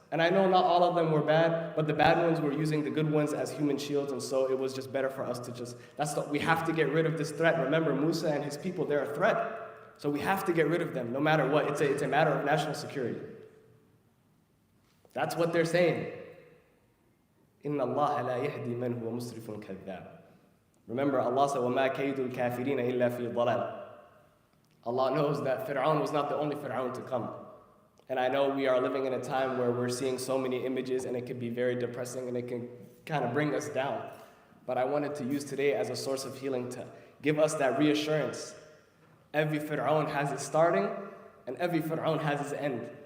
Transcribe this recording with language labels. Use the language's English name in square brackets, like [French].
[English] And I know not all of them were bad, but the bad ones were using the good ones as human shields, and so it was just better for us to we have to get rid of this threat. Remember, Musa and his people, they're a threat. So we have to get rid of them, no matter what. It's a matter of national security. That's what they're saying. [Arabic] إِنَّ اللَّهَ لَا يَهْدِي مَنْ هُوَ مُسْرِفٌ كَذَّابٌ. [English] Remember, Allah said, [Arabic] وَمَا كَيْدُ الْكَافِرِينَ إِلَّا فِي ضَلَالٍ. [English] Allah knows that Fir'aun was not the only Fir'aun to come. And I know we are living in a time where we're seeing so many images and it can be very depressing and it can kind of bring us down. But I wanted to use today as a source of healing to give us that reassurance. Every Fir'aun has its starting and every Fir'aun has its end.